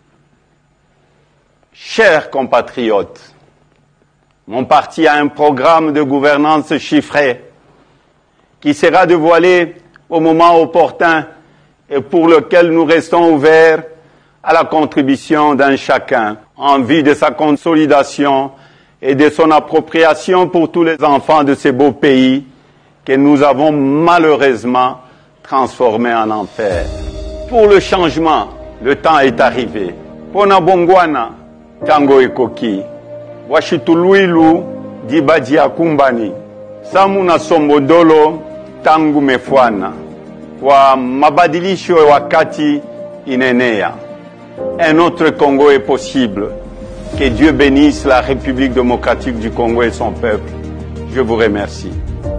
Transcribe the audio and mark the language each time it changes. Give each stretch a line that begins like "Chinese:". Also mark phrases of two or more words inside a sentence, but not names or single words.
French: Chers compatriotes, mon parti a un programme de gouvernance chiffré qui sera dévoilé au moment opportun et pour lequel nous restons ouverts à la contribution d'un chacun en vue de sa consolidation et de son appropriation pour tous les enfants de ces beaux pays que nous avons malheureusement transformés en enfer. Pour le changement, le temps est arrivé.
Lingala: Pona bongwana, tango ekoki.
Luba-Lulua: Washituluilu, dibaji akumbani.
Kongo: Samuna sombodolo, tangu mefwana.
Swahili: Kwa mabadilisho ya wakati inenea.
French: Un autre Congo est possible. Que Dieu bénisse la République démocratique du Congo et son peuple. Je vous remercie.